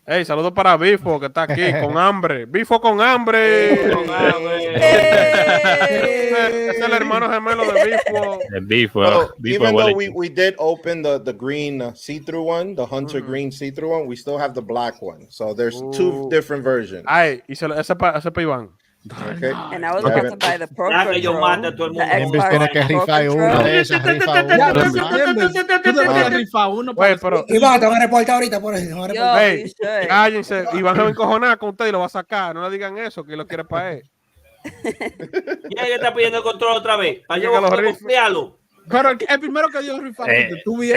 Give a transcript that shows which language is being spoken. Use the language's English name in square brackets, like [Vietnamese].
[Spanish] Hey, saludos para Bifo que está aquí con hambre. Bifo con hambre. Es el hermano gemelo de Bifo. [English] Even though we did open the green see-through one, the Hunter green see-through one, we still have the black one. So there's two different versions. [Spanish] Ay, y ese para Iván. [English] Okay. And I was about to buy the Pro Control. [Spanish] Tiene que rifar uno de esas, Iván, te van a reportar ahorita por eso. Cállense, Iván se va a encojonar con usted y lo va a sacar. No le digan eso, que lo quiere para él. ¿Quién es que está pidiendo control otra vez? Para yo confiarlo. Pero el primero que dio rifar, tú bien.